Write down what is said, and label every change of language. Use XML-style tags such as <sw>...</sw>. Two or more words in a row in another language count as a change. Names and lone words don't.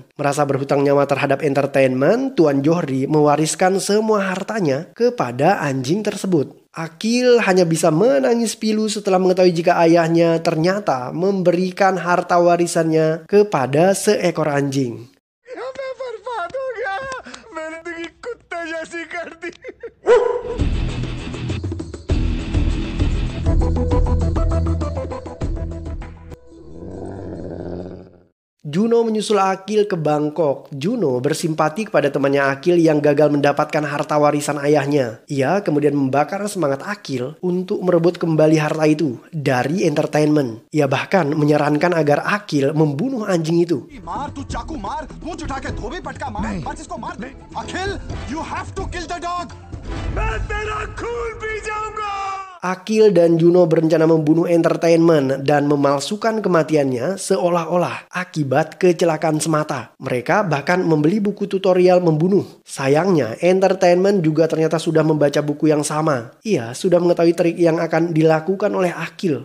<id>Merasa berhutang nyawa terhadap Entertainment, Tuan Johri mewariskan semua hartanya kepada anjing tersebut. Akil hanya bisa menangis pilu setelah mengetahui jika ayahnya ternyata memberikan harta warisannya kepada seekor anjing.</id> <hi>मैं बर्बाद हो गया। मैंने तो ये कुत्ते जैसी कर दी।</hi> <id>Juno menyusul Akil ke Bangkok. Juno bersimpati kepada temannya Akil yang gagal mendapatkan harta warisan ayahnya. Ia kemudian membakar semangat Akil untuk merebut kembali harta itu dari Entertainment. Ia bahkan menyarankan agar Akil membunuh anjing itu.</id> <hi>मार तू चाकू मार पूंछ उठा के धोबी पटका मार बस इसको मार अखिल</hi> <en>you have to kill the dog</en> <hi>मैं तेरा खून पी जाऊंगा।</hi> <id>Akil dan Juno berencana membunuh Entertainment dan memalsukan kematiannya seolah-olah akibat kecelakaan semata. Mereka bahkan membeli buku tutorial membunuh. Sayangnya, Entertainment juga ternyata sudah membaca buku yang sama. Ia sudah mengetahui trik yang akan dilakukan oleh Akil.</id>